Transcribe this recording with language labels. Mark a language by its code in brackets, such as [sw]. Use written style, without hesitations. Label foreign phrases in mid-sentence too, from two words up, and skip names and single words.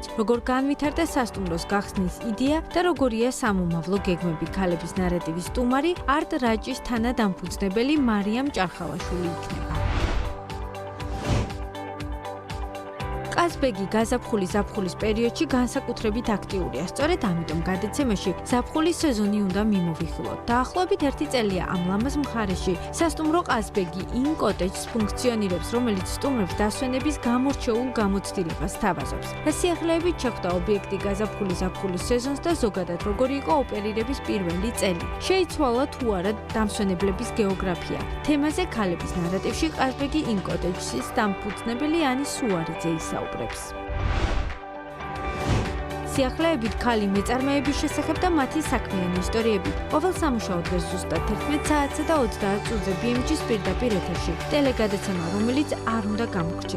[ka] როგორ განვითარდა სასტუმროს გახსნის იდეა და როგორია სამომავლო გეგმები ქალების ნარატივის სტუმარი არტ რაჭის თანადამფუძნებელი მარიამ ჭარხალაშვილი იქნება. ყაზბეგი გაზაფხულის პერიოდში განსაკუთრებით აქტიურია. სწორედ ამიტომ გადაცემაში ზაფხულის სეზონი უნდა მიმოვიხილოთ. დაახლოებით 1 წელია ამ ლამაზ მხარეში სასტუმრო ყაზბეგი in cottage-ს ფუნქციონირებს, რომელიც სტუმრებს დასვენების გამორჩეულ გამოცდილებას სთავაზობს. რა სიახლეებით შეხვდა ობიექტი გაზაფხულის სეზონს და ზოგადად როგორი იყო ოპერირების პირველი წელი. შეიცვალა თუ არა დამსვენებლების გეოგრაფია. თემაზე ქალების ნარატივში ყაზბეგი in cottage-ის დამფუძნებელი ანის სუარიძე ისაუბრებს. სიახლეებით ქალი მეწარმეების შესახებ და მათი საქმიანი ისტორიები. ყოველ სამუშაო დღეს ზუსტად 11 საათსა და 30 წუთზე BMG-ის პირდაპირ ეთერში ტელეგადაცემა, რომელიც არ უნდა გამოგრჩეთ.